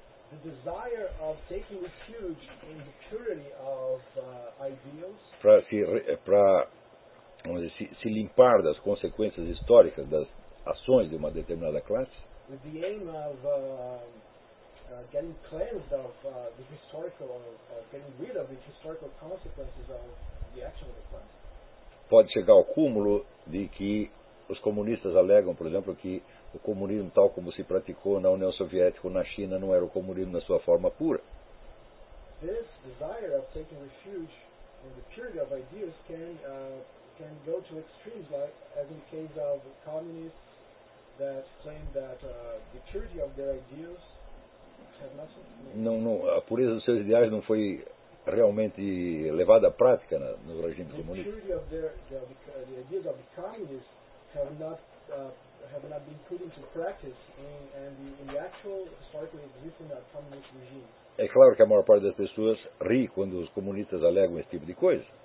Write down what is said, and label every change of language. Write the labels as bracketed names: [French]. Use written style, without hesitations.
[English] the desire of taking refuge in the purity of ideals, [Portuguese] para se limpar das consequências históricas das ações de uma determinada classe, [English] with the aim of getting cleansed of the historical, getting rid of the historical consequences of the action of the class. [Portuguese] Pode chegar ao cúmulo de que os comunistas alegam, por exemplo, que o comunismo tal como se praticou na União Soviética ou na China não era o comunismo na sua forma pura. [English] This desire of taking refuge in the purity of ideas can go to extremes, like as in the case of communists that claim that the purity of their ideas have nothing to do. [Portuguese] Não, a pureza dos seus ideais não foi realmente levada à prática no regime comunista. [English] The purity of the ideas of the communists have not been put into practice in the actual historically existing communist regime. [Portuguese] É claro que a maior parte das pessoas ri quando os comunistas alegam esse tipo de coisa.